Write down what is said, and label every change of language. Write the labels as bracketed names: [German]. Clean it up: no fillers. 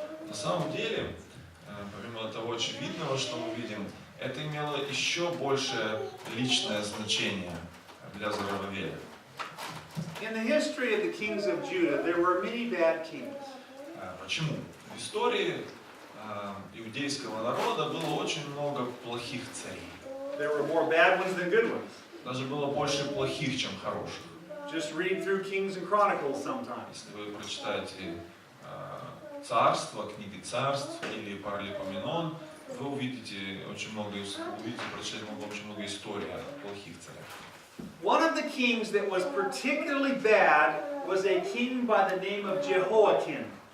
[Russian] На самом деле, помимо того очевидного, что мы видим, это имело еще большее личное значение для Зарубавеля. [English] In the history of the kings of Judah, there were many bad kings. [Russian] Почему? В истории иудейского народа было очень много плохих царей. [English] There were more bad ones than good ones. [Russian] Даже было больше плохих, чем хороших. [English] Just read through Kings and Chronicles sometimes. [Russian] Если вы прочитаете Царство, книги Царств или Паралипоменон, вы увидите очень много, прочитаете очень много историй о плохих царях. [English] One of the kings that was particularly bad was a king by the name of Jehoiakim.